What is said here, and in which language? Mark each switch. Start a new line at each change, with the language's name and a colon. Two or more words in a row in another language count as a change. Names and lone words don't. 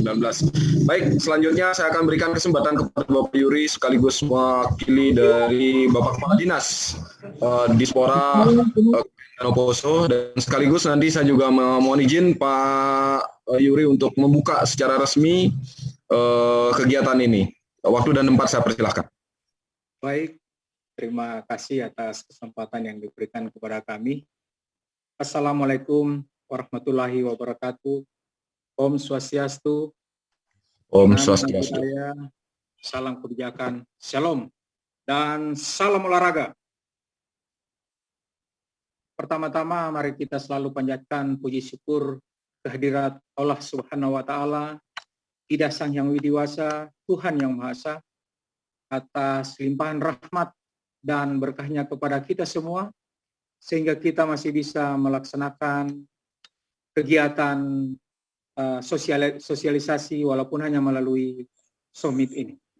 Indonesian: Baik, selanjutnya saya akan berikan kesempatan kepada Bapak Yuri sekaligus mewakili dari Bapak Kepala Dinas Dispora Danau Poso, dan sekaligus nanti saya juga mohon izin Pak Yuri untuk membuka secara resmi kegiatan ini. Waktu dan tempat saya persilahkan. Baik, terima kasih atas kesempatan yang diberikan kepada kami.
Arabic: السلام عليكم ورحمة الله وبركاته.
Balinese: Om Swastiastu. Om Swastiastu.
Indonesian: Salam kebijakan. Shalom. dan salam olahraga. Pertama-tama mari kita selalu panjatkan puji syukur kehadirat Allah
Arabic: سبحانه وتعالى,
Indonesian: Idah Sang Yang Widiwasa, Tuhan Yang Maha Esa, atas limpahan rahmat dan berkahnya kepada kita semua, sehingga kita masih bisa melaksanakan kegiatan sosialisasi walaupun hanya melalui summit ini.